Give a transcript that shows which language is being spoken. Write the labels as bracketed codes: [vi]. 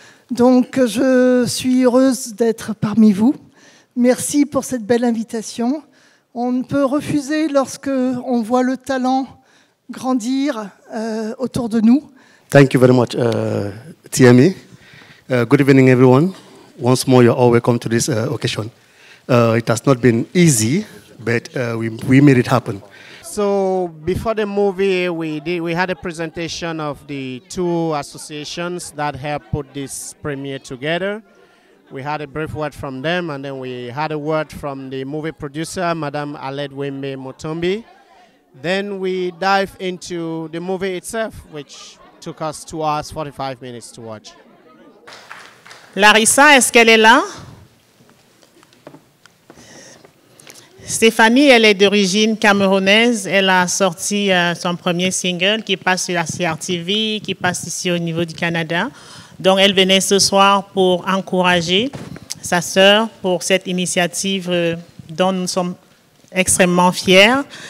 [fr] Donc, je suis heureuse d'être parmi vous. Merci pour cette belle invitation. On ne peut refuser lorsque on voit le talent grandir autour de nous. [en] Thank you very much, TME. Good evening, everyone. Once more, you're all welcome to this occasion. It has not been easy, but we made it happen. So before the movie, we had a presentation of the two associations that helped put this premiere together. We had a brief word from them, and then we had a word from the movie producer, Madame Aled Wembe Mutombi. Then we dive into the movie itself, which took us 2 hours, 45 minutes to watch. [fr] Larissa, est-ce qu'elle est là? Stéphanie, elle est d'origine camerounaise. Elle a sorti son premier single qui passe sur la CRTV, qui passe ici au niveau du Canada. Donc, elle venait ce soir pour encourager sa sœur pour cette initiative dont nous sommes extrêmement fiers.